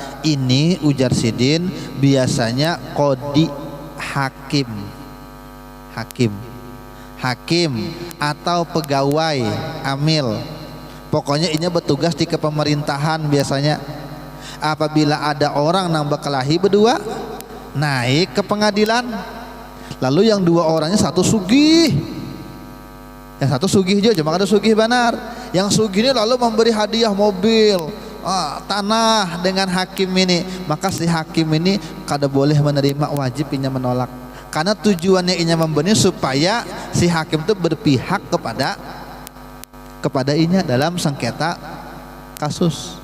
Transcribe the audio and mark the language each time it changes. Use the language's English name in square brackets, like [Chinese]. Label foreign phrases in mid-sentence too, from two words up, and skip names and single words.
[Banjar] Ini ujar Sidin biasanya qadi, hakim atau pegawai amil. Pokoknya ini bertugas di kepemerintahan biasanya. Apabila ada orang nang berkelahi berdua naik ke pengadilan, lalu yang dua orangnya satu sugih, yang satu sugih juga, cuma ada sugih benar. Yang sugih ini lalu memberi hadiah mobil, tanah dengan hakim ini, maka si hakim ini kada boleh menerima, wajib inya menolak. Karena tujuannya inya memberi supaya si hakim itu berpihak kepada inya dalam sengketa kasus.